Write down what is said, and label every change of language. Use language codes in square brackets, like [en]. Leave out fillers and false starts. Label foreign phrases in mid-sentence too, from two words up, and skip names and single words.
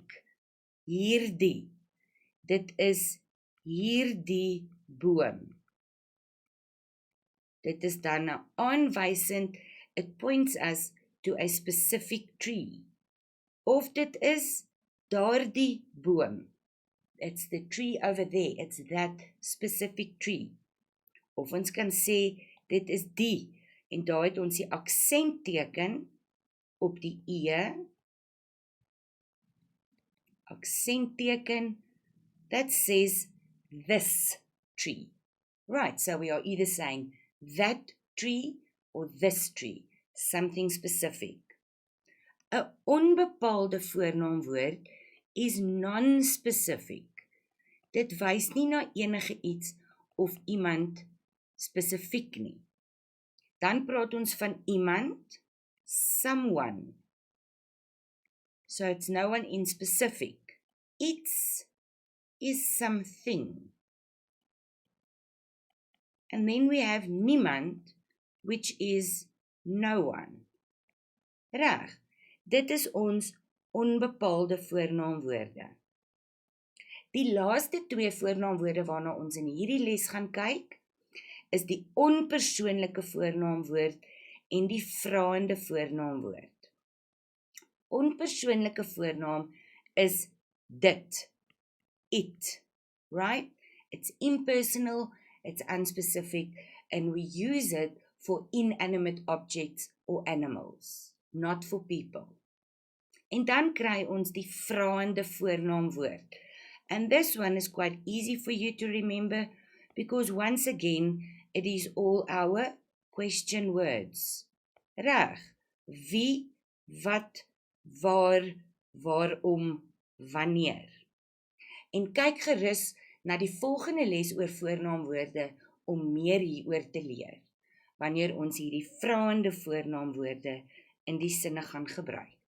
[af] Hierdie. Dit is hierdie boom. Dit is dan aanwysend. [en] It points us to a specific tree. [af] Of dit is daardie boom. [en] It's the tree over there. It's that specific tree. [af] Of ons kan sê, dit is die. En daar het ons die aksentteken op die e. [en] Aksentteken that says this tree. Right, so we are either saying that tree or this tree. Something specific. [af] 'n onbepaalde voornaamwoord is non-specific. Dit wys nie na enige iets of iemand spesifiek nie. Dan praat ons van iemand, [en] someone. So it's no one in specific. [af] Iets is something. [en] And then we have niemand, which is no one. [af] Reg, dit is ons onbepaalde voornaamwoorde. Die laaste twee voornaamwoorde waarna ons in hierdie les gaan kyk, is die onpersoonlike voornaamwoord en die vraende voornaamwoord. Onpersoonlike voornaam is dit, [en] it, right? It's impersonal, it's unspecific, and we use it for inanimate objects or animals, not for people. [af] En dan kry ons die vraende voornaamwoord. [en] And this one is quite easy for you to remember, because once again, it is all our question words. [af] Reg, wie, wat, waar, waarom, wanneer. En kyk gerus na die volgende les oor voornaamwoorde om meer hieroor te leer, wanneer ons hierdie vraende voornaamwoorde in die sinne gaan gebruik.